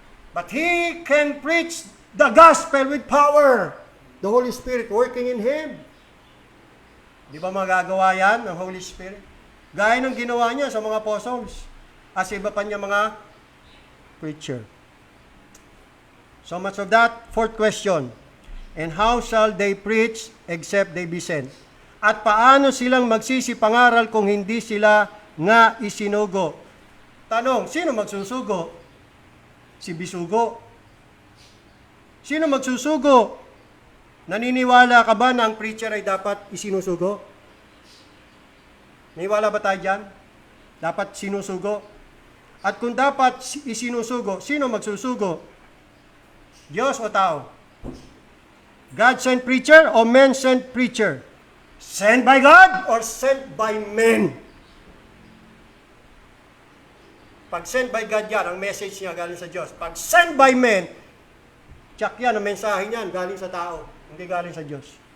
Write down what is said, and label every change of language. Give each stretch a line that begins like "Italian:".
English: But he can preach the gospel with power. The Holy Spirit working in him.
Filipino: Di ba magagawa yan ng Holy Spirit? Gaya ng ginawa niya sa mga apostles. As iba pa niya mga preacher.
English: So much of that. Fourth question. And how shall they preach except they be sent?
Filipino: At paano silang magsisipangaral kung hindi sila nga isinugo? Tanong, sino magsusugo? Si Bisugo. Sino magsusugo? Naniniwala ka ba na ang preacher ay dapat isinusugo? Naniniwala ba tayo dyan? Dapat sinusugo? At kung dapat isinusugo, sino magsusugo? Diyos o tao?
English: God sent preacher o men sent preacher? Sent by God or sent by men?
Filipino: Pag
English: sent by God
Filipino: yan, ang message niya galing sa Diyos. Pag
English: sent by men,
Filipino: tsak yan, ang mensahe niyan galing sa tao, hindi galing sa Diyos.